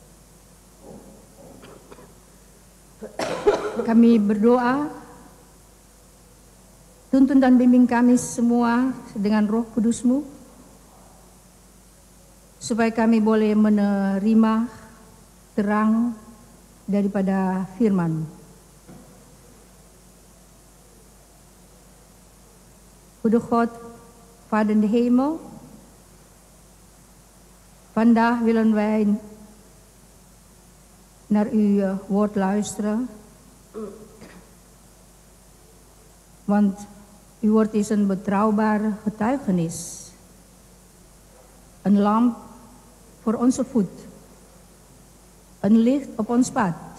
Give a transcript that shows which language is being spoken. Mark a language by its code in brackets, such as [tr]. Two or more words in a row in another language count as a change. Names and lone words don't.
[id] Kami berdoa, tuntun dan bimbing kami semua dengan Roh Kudus-Mu, supaya kami boleh menerima terang daripada firman. [nl] Goede God, Vader in de hemel, vandaag willen wij naar uw woord luisteren, want uw woord is een betrouwbaar getuigenis, een lamp voor onze voet, een licht op ons pad.